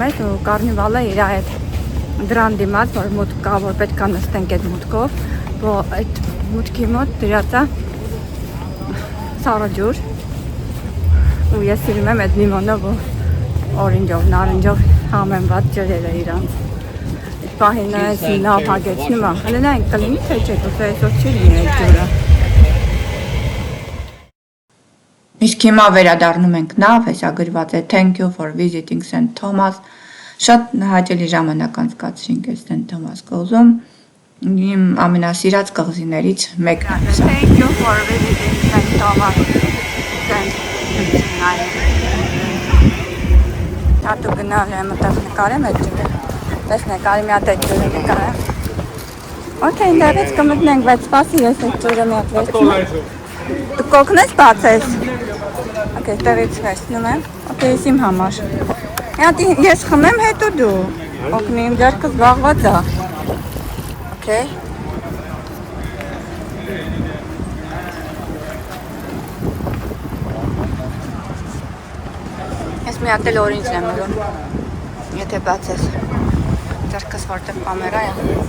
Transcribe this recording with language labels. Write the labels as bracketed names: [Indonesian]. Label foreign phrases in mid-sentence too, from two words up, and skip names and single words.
[Armenian] ես ու կարնիվալը իր այդ դրան դիմաց, որ մուտք կա, որ պետք է նստենք այդ մուտքով, որ այդ մուտքի մոտ դրած է սառը ջուր ու ես սիրում եմ այդ լիմոնը, որ օրինջով, նարնջով համեմված ջրերը իրանց։ Այդ պահին այս լավ հագեցնում է, հլը նա ենք կլինի թե չէ, դուք այսօր չի լինի այդ ջուրը։ Իսկ հիմա վերադառնում ենք նավ, հեսա գրված է [English] Thank you for visiting St. [Armenian] Thomas։ Շատ հաճելի ժամանակ անցկացրինք այս St. Thomas կղզում։ Իմ ամենասիրած կղզիներից մեկն է սա։ [English] Thank you for visiting St. Thomas. [Armenian] Տատու գնալ եմ, այդտեղ նկարեմ այդ ջուրը։ Տեսնեք, արի մի հատ այդ ջուրը նկարեմ։ Okay, դեռից կմտնենք, բայց սպասի ես այդ ջուրը մի հատ վերցնում եմ։ Դու կօգնես բացես։ Okay, տեղից վերցնում եմ։ Okay, ես իմ համար։ Մի հատ ես խմեմ, հետո դու։ Օգնի, իմ ձեռքը զբաղված է։ Okay։ Ես մի հատ էլ օրինջն եմ ուզում, եթե բացես, ձեռքս որտեղ կամերա է։